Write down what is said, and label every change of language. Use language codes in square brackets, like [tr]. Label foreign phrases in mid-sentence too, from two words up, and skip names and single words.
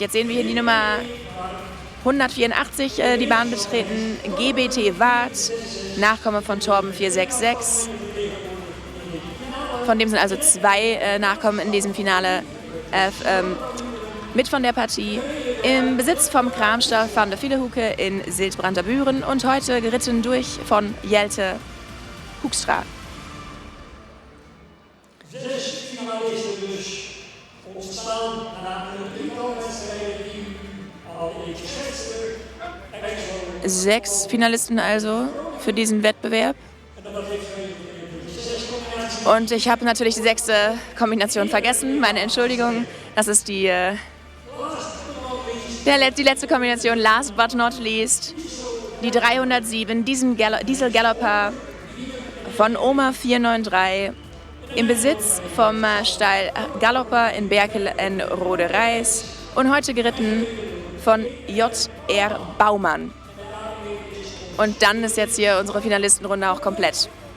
[de] Jetzt sehen wir hier die Nummer 184 die Bahn betreten, GBT Wart, Nachkomme von Torben 466. Von dem sind also 2 Nachkommen in diesem Finale mit von der Partie. Im Besitz vom Kramstar van der Villehuke in Sildbranter Büren und heute geritten durch von Jelte Hoekstra. [nl] 6 finalisten dus ontstaan na een drietal wedstrijden die u al even schetste. [de] 6 Finalisten also für diesen Wettbewerb. Und ich habe natürlich die 6. Kombination vergessen. Meine Entschuldigung, das ist die letzte Kombination, [en] last but not least. [de] Die 307, Diesel Galloper von Oma 493. Im Besitz vom Stall Galloper in Berkel in Rode-Reis und heute geritten von J.R. Baumann. Und dann ist jetzt hier unsere Finalistenrunde auch komplett.